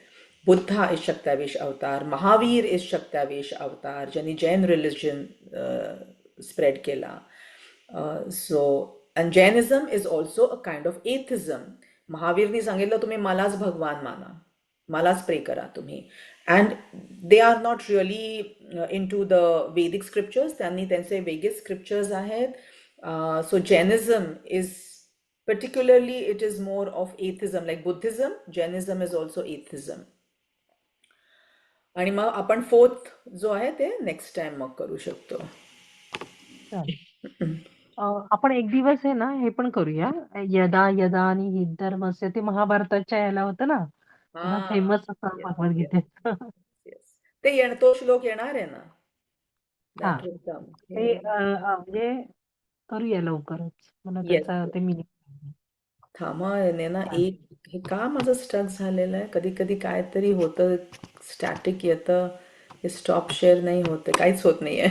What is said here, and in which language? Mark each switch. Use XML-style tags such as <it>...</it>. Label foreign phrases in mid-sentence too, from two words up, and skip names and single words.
<mr>बुद्धा इज शक्तावेश अवतार. महावीर इज शक्तावेश अवतार, ज्यांनी जैन</mr> <en>religion spread</en> <mr>केला.</mr> <en>So and Jainism is also a kind of atheism.</en> <mr>महावीरनी सांगितलं तुम्ही मलाच भगवान माना, मलाच प्रे करा तुम्ही.</mr> <en>And they are not really into the Vedic scriptures,</en> <mr>त्यांनी त्यांचे वेगळे स्क्रिप्चर्स आहेत.</mr> <en>So Jainism is particularly, it is more of atheism, like Buddhism. Jainism is also atheism.</en> <mr>आणि मग आपण फोर्थ जो आहे ते</mr> <en>next time</en> <mr>मग करू शकतो. चालेल. आपण एक दिवस आहे ना हे पण करूया.</mr> <sa>यदा यदा आणि हि धर्मस्य,</sa> <mr>ते महाभारताच्या याला होतं ना, हा, फेमस असं</mr> <en>yes yes</en> <mr>भगवद्गीतेत. येस. ते तो श्लोक येणार आहे ना, हा,</mr> <en>That will come.</en> <mr>ते म्हणजे करूया लवकरच, मला येस. त्याचा ते मिनिंग. थांबा, याने ना एक, हे का माझं स्टक झालेलं आहे, कधी कधी काहीतरी होतं, स्टॅटिक येतं, हे</mr> <en>stop share</en> <mr>नाही होते, काहीच होत नाहीये.</mr>